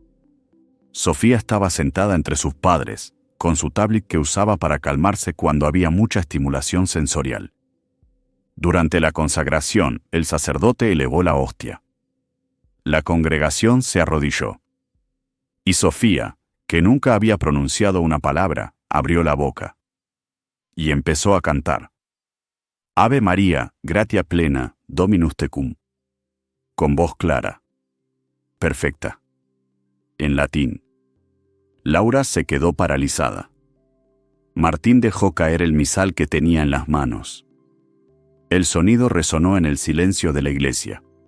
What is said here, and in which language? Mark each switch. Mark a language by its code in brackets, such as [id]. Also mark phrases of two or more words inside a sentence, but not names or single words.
[es] Sofía estaba sentada entre sus padres, con su tablet que usaba para calmarse cuando había mucha estimulación sensorial. Durante la consagración, el sacerdote elevó la hostia. La congregación se arrodilló. Y Sofía, que nunca había pronunciado una palabra, abrió la boca. Y empezó a cantar. [la] Ave María, gratia plena, Dominus tecum. [es] Con voz clara. Perfecta. En latín. Laura se quedó paralizada. Martín dejó caer el misal que tenía en las manos. El sonido resonó en el silencio de la iglesia.